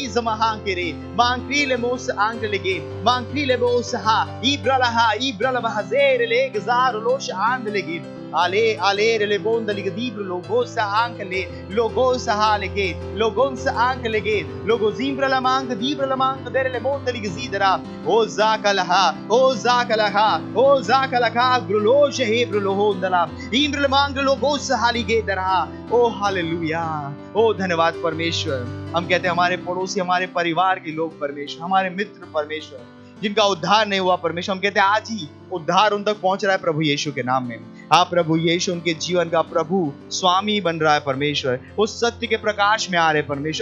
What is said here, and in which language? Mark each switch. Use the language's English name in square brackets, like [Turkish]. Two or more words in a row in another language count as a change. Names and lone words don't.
[Hindi] जमहांग के मांगी ले मोस आंग लेगे मांगी ले मोस हा इब्रला बहाजेर ले गजार लो शांत लेगे आले रे बोंद लिग दीब्र लोगो सा आंक ले लोगो सा हालगे लोगों सा आंक लेगे लोगो जीब्र लमांग दीब्र लमांग देरे ले बोंद लिग जीदरा ओ जाकलहा ग्रुलो शहेब्र लोहोंदला इब्र लमांग लोगो सा हालिगे दरा। ओ हालेलुया, ओ धन्यवाद परमेश्वर। हम कहते हैं हमारे पड़ोसी, हमारे परिवार के लोग परमेश्वर, हमारे मित्र परमेश्वर, जिनका उद्धार नहीं हुआ परमेश्वर, हम कहते हैं आज ही उद्धार उन तक पहुंच रहा है प्रभु यीशु के नाम में। आप प्रभु यीशु उनके जीवन का प्रभु स्वामी बन रहा है परमेश्वर, उस सत्य के प्रकाश में आ रहे परमेश्वर।